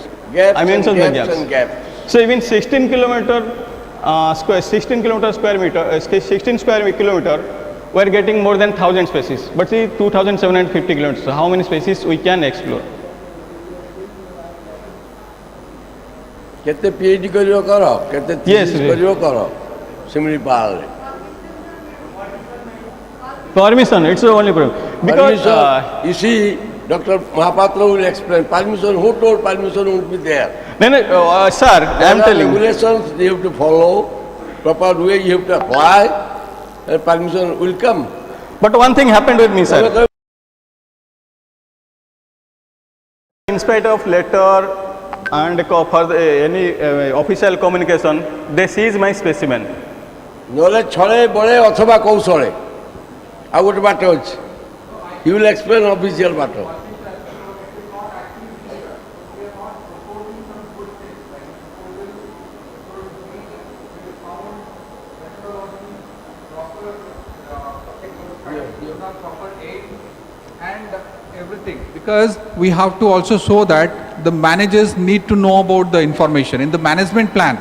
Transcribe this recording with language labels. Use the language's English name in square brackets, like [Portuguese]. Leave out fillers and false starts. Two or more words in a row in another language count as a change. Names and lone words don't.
[English] I mentioned the gaps. And gaps. So even 16 kilometer square kilometer, we are getting more than 1,000 species. But see 2,750 kilometers, so how many species we can explore? [Odia] କେତେ PhD କରିବ କର, କେତେ [English] Yes, thesis yes. [Odia] କରିବ କର, [English] Similipal. Permission, it's the only problem. Because Permission, you see, Dr. Mahapatra will explain. Permission, who told permission would be there? no, sir, I am There are telling. regulations you have to follow, proper way you have to apply, and permission will come. But one thing happened with me, sir. In spite of letter and for any official communication, they seize my specimen. [Odia] ନହେଲେ ଛଳେ ବଳେ ଅଥବା କୌଶଳେ ଆଉ ଗୋଟେ ବାଟ ଅଛି. [English] He will explain official ବାଟ. And everything, because we have to also show that the managers need to know about the information in the management plan.